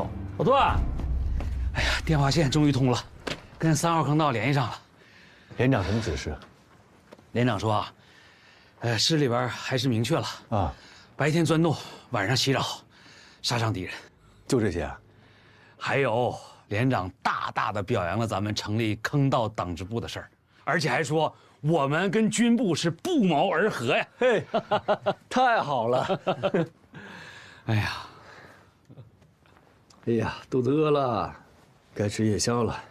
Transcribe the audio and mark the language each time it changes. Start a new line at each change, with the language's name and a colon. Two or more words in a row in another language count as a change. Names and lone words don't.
Chinese: 老段，哎呀，電話線終於通了，跟3號坑道聯繫上了。連長什麼指示？連長說啊，師裡邊還是明確了啊，白天鑽洞，晚上襲擾，殺傷敵人。就這些啊？還有連長大大的表揚了咱們成立坑道黨支部的事兒，而且還說我們跟軍部是不謀而合呀！嘿，太好了！哎呀，哎呀，肚子餓了，該吃夜宵了。